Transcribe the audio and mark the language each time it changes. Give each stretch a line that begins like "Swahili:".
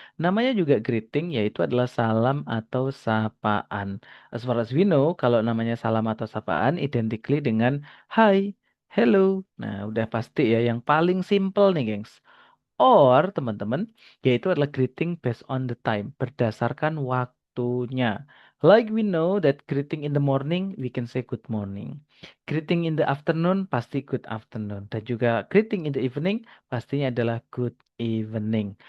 Indonesian: Namanya juga greeting, yaitu adalah salam atau sapaan.
English: As far as we know,
Indonesian: kalau namanya salam atau sapaan,
English: identically dengan hi, hello.
Indonesian: Nah, udah pasti ya, yang paling simple nih, gengs. Or, teman-teman, yaitu adalah
English: greeting based on the time,
Indonesian: berdasarkan waktunya.
English: Like we know that greeting in the morning, we can say good morning. Greeting in the afternoon,
Indonesian: pasti
English: good afternoon.
Indonesian: Dan juga
English: greeting in the evening,
Indonesian: pastinya adalah
English: good evening.